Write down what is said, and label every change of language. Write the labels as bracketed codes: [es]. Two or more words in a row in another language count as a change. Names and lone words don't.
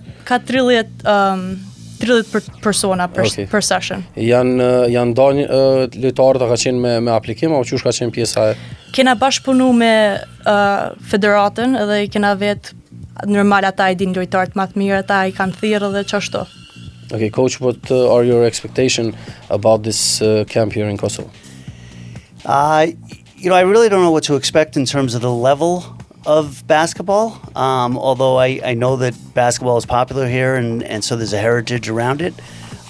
[sq] Ka 30 persona per session. Janë dalë lojtarët ka qenë me aplikim apo çush ka qenë pjesa e? Kena bashkëpunu me federatën edhe kena vetë normal ata I din lojtarët më të mirë, ata I kanë thirrë edhe çashtu. [en] Okay, coach, what are your expectations about this camp here in Kosovo? I really don't know what to expect in terms of the level of basketball, although I know that basketball is popular here and so there's a heritage around it.